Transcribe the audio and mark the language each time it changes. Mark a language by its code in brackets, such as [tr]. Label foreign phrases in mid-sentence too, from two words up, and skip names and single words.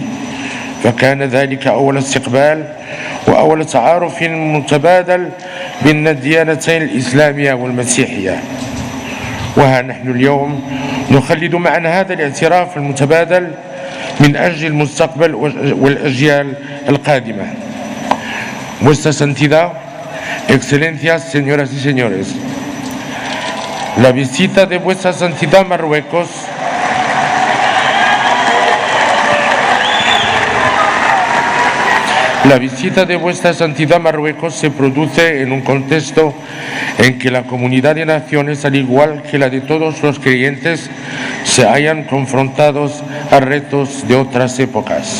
[ar] فكان ذلك أول استقبال وأول تعارف متبادل بين الديانتين الإسلامية والمسيحية. وها نحن اليوم نخلد معا هذا الاعتراف المتبادل من أجل المستقبل والأجيال القادمة. [es] Vuestra Santidad, Excelencias, señoras y señores, la visita de Vuestra Santidad Marruecos se produce en un contexto en que la comunidad de naciones, al igual que la de todos los creyentes, se hayan confrontados a retos de otras épocas.